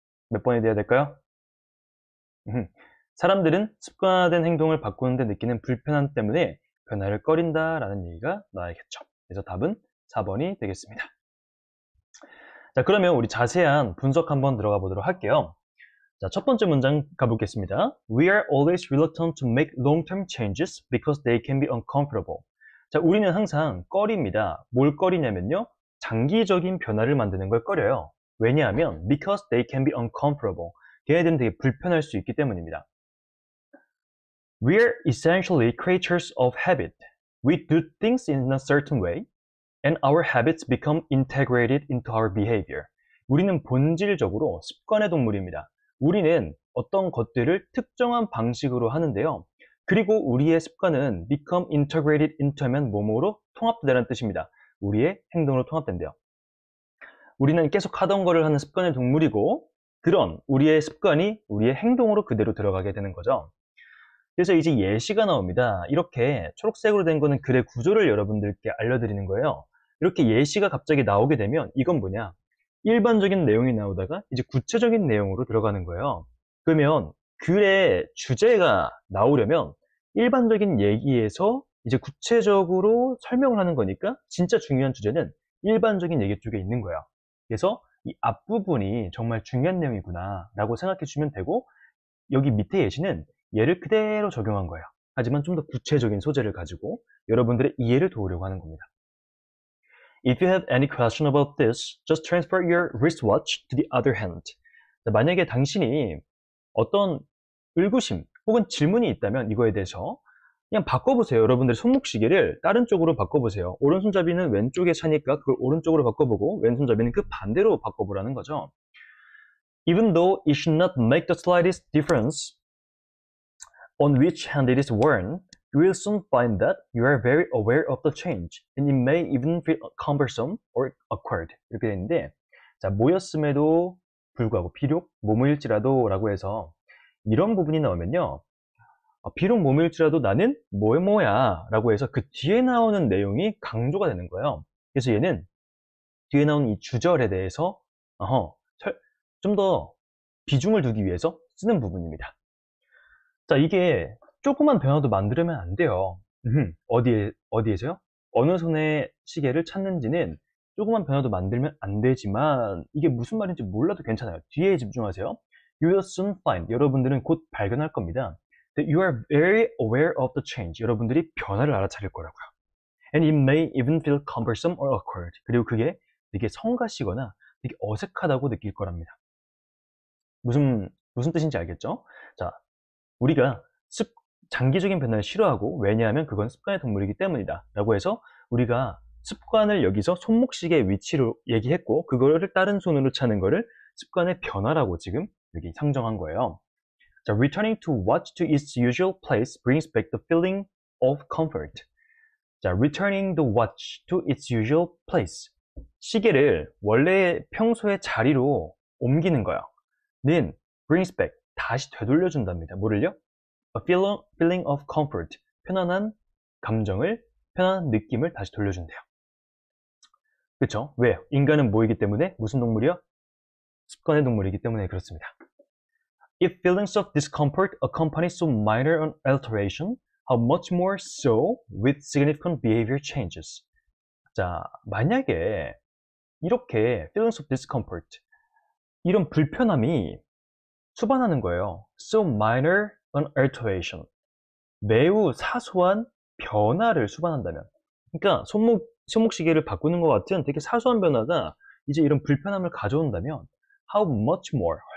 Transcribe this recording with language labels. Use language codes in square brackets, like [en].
[ko] 몇 번이 돼야 될까요? 사람들은 습관화된 행동을 바꾸는데 느끼는 불편함 때문에 변화를 꺼린다라는 얘기가 나와야겠죠. 그래서 답은 4번이 되겠습니다. 자, 그러면 우리 자세한 분석 한번 들어가 보도록 할게요. 자, 첫 번째 문장 가보겠습니다. [en] We are always reluctant to make long-term changes because they can be uncomfortable. [ko] 자, 우리는 항상 꺼립니다. 뭘 꺼리냐면요. 장기적인 변화를 만드는 걸 꺼려요. 왜냐하면 [en] because they can be uncomfortable. [ko] 걔네들은 되게 불편할 수 있기 때문입니다. [en] We are essentially creatures of habit. We do things in a certain way and our habits become integrated into our behavior. [ko] 우리는 본질적으로 습관의 동물입니다. 우리는 어떤 것들을 특정한 방식으로 하는데요. 그리고 우리의 습관은 [en] become integrated into [ko] 하면 뭐뭐로 통합되다는 뜻입니다. 우리의 행동으로 통합된대요. 우리는 계속 하던 거를 하는 습관의 동물이고 그런 우리의 습관이 우리의 행동으로 그대로 들어가게 되는 거죠. 그래서 이제 예시가 나옵니다. 이렇게 초록색으로 된 거는 글의 구조를 여러분들께 알려드리는 거예요. 이렇게 예시가 갑자기 나오게 되면 이건 뭐냐? 일반적인 내용이 나오다가 이제 구체적인 내용으로 들어가는 거예요. 그러면 글의 주제가 나오려면 일반적인 얘기에서 이제 구체적으로 설명을 하는 거니까 진짜 중요한 주제는 일반적인 얘기 쪽에 있는 거예요. 그래서 이 앞부분이 정말 중요한 내용이구나 라고 생각해 주시면 되고 여기 밑에 예시는 얘를 그대로 적용한 거예요. 하지만 좀 더 구체적인 소재를 가지고 여러분들의 이해를 도우려고 하는 겁니다. [en] If you have any question about this, just transfer your wristwatch to the other hand. [ko] 만약에 당신이 어떤 의구심 혹은 질문이 있다면 이거에 대해서 그냥 바꿔보세요. 여러분들의 손목시계를 다른 쪽으로 바꿔보세요. 오른손잡이는 왼쪽에 차니까 그걸 오른쪽으로 바꿔보고 왼손잡이는 그 반대로 바꿔보라는 거죠. [en] Even though it should not make the slightest difference on which hand it is worn, you will soon find that you are very aware of the change, and it may even feel cumbersome or awkward. [ko] 이렇게 되는데, 자, 모였음에도 불구하고 비록 모모일지라도 라고 해서 이런 부분이 나오면요. 비록 모모일지라도 나는 뭐야 라고 해서 그 뒤에 나오는 내용이 강조가 되는 거예요. 그래서 얘는 뒤에 나오는 이 주절에 대해서 좀 더 비중을 두기 위해서 쓰는 부분입니다. 자, 이게 조그만 변화도 만들면 안 돼요. 어디에서요? 어느 손의 시계를 찾는지는 조그만 변화도 만들면 안 되지만 이게 무슨 말인지 몰라도 괜찮아요. 뒤에 집중하세요. [en] You will soon find. [ko] 여러분들은 곧 발견할 겁니다. [en] That you are very aware of the change. [ko] 여러분들이 변화를 알아차릴 거라고요. [en] And it may even feel cumbersome or awkward. [ko] 그리고 그게 되게 성가시거나 되게 어색하다고 느낄 거랍니다. 무슨 뜻인지 알겠죠? 자, 우리가 장기적인 변화를 싫어하고 왜냐하면 그건 습관의 동물이기 때문이다 라고 해서 우리가 습관을 여기서 손목시계의 위치로 얘기했고 그거를 다른 손으로 차는 거를 습관의 변화라고 지금 여기 상정한 거예요. [en] 자, returning to watch to its usual place brings back the feeling of comfort. 자, returning the watch to its usual place. [ko] 시계를 원래 평소의 자리로 옮기는 거요.는 [en] brings back. [ko] 다시 되돌려준답니다. 뭐를요? [en] A feeling of comfort. [ko] 편안한 감정을, 편안한 느낌을 다시 돌려준대요. 그쵸? 왜? 인간은 뭐이기 때문에? 무슨 동물이요? 습관의 동물이기 때문에 그렇습니다. [en] If feelings of discomfort accompany so minor an alteration, how much more so with significant behavior changes. [ko] 자, 만약에 이렇게 [en] feelings of discomfort, [ko] 이런 불편함이 수반하는 거예요. [en] So minor an alteration. [ko] 매우 사소한 변화를 수반한다면. 그러니까 손목시계를 바꾸는 것 같은 되게 사소한 변화가 이제 이런 불편함을 가져온다면 [en] how much more.